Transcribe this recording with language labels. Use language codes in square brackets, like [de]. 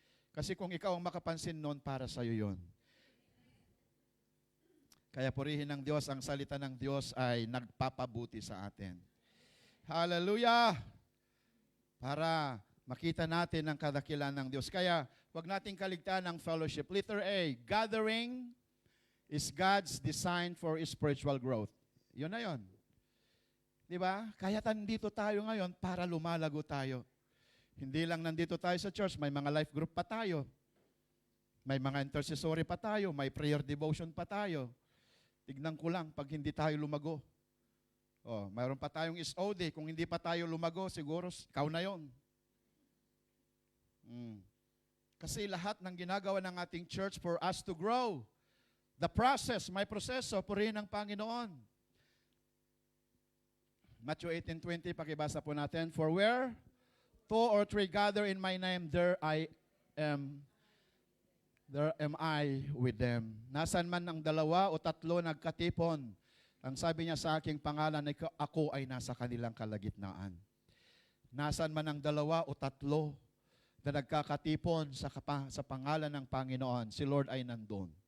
[tl] Kasi kung ikaw ang makapansin noon, para sa'yo yon. Kaya purihin ng Diyos, ang salita ng Diyos ay nagpapabuti sa atin. Hallelujah! Para makita natin ang kadakilan ng Diyos. Kaya, huwag nating kaligtaan ng fellowship. [en] Letter A, gathering is God's design for spiritual growth. [tl] Yun na yun. Di ba? Kaya nandito tayo ngayon para lumalago tayo. Hindi lang nandito tayo sa church, may mga life group pa tayo. May mga intercessory pa tayo, may prayer devotion pa tayo. Tignan ko lang pag hindi tayo lumago. Mayroon pa tayong SOD. Kung hindi pa tayo lumago, siguro ikaw na yon. Kasi lahat ng ginagawa ng ating church [en] for us to grow. The process, [tl] may proseso, purihin ng Panginoon. [en] Matthew 18:20, [tl] pakibasa po natin. [en] For where 2 or 3 gather in my name, there am I with them. [tl] Nasaan man ang 2 o 3 nagkatipon, ang sabi niya sa aking pangalan, ako ay nasa kanilang kalagitnaan. Nasaan man ang 2 o 3 na nagkakatipon sa pangalan ng Panginoon, si Lord ay nandun.